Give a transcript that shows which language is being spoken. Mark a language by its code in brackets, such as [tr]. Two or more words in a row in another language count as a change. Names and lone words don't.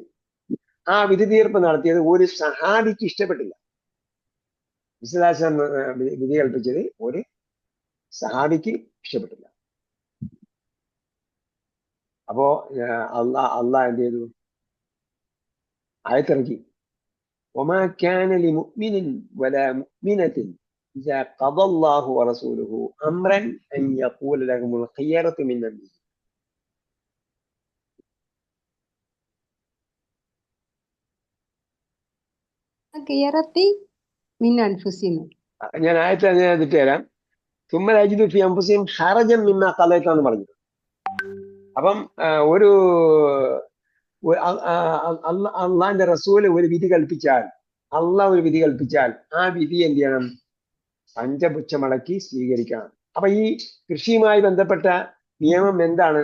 [ml] ആ വിധി തീർപ്പ് നടത്തിയത് ഒരു സഹാബിക്ക് ഇഷ്ടപ്പെട്ടില്ല. നബി [ar] صلى الله عليه وسلم [ml] വിധി കൽപ്പിച്ചത് ഒരു സഹാബിക്ക് ഇഷ്ടപ്പെട്ടില്ല. അപ്പോ അള്ളാഹ് എന്ത് ചെയ്തു? ആയത്തിറക്കി, [ar] وما كان لمؤمن ولا مؤمنة إذا قضى الله ورسوله أمرا أن يقول لهم الخيرة من أمره. [ml] ഞാൻ ആയത്ത് തരാം. [ar] ثم يجدوا في أنفسهم حرجا مما قضيت [ml] എന്ന് പറഞ്ഞു. അപ്പം ഒരു അള്ളാന്റെ റസൂല് ഒരു വിധി കൽപ്പിച്ചാൽ, അള്ളാഹ് ഒരു വിധി കൽപ്പിച്ചാൽ ആ വിധി എന്ത് ചെയ്യണം? പഞ്ചപുച്ഛമടക്കി സ്വീകരിക്കണം. അപ്പൊ ഈ കൃഷിയുമായി ബന്ധപ്പെട്ട നിയമം എന്താണ്?